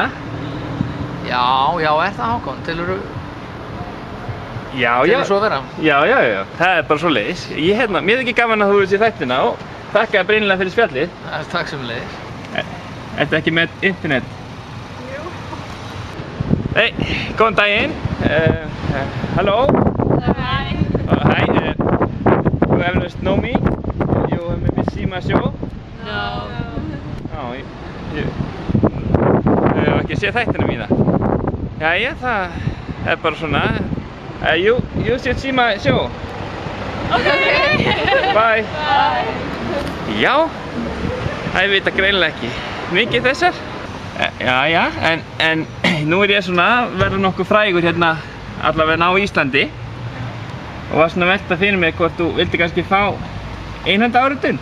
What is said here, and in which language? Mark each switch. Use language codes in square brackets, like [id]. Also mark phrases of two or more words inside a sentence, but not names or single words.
[is] Já, er það Hákon? Telurðu svo að vera? Já, það er bara svoleiðis. Mér ekki gaman að þú hefur séð þættina og þakka breynilega fyrir spjallið. Takk sömuleiðis. Ertu ekki með internet? Jú. Hey, góðan daginn. [en] Hello. Hi. Hi. You eflaust know me? You maybe see my show? No. [is] Þú hefur ekki séð þættina mína. Jæja, það er bara svona. [en] You should see my show. Okay. Bye. Bye. [is] Já, það vita greinilega ekki mikið þessar. Jæja, en nú er ég svona verður nokkuð frægur hérna allavega á Íslandi og var svona að velta fyrir mig hvort þú vildi kannski fá einhanda áritun.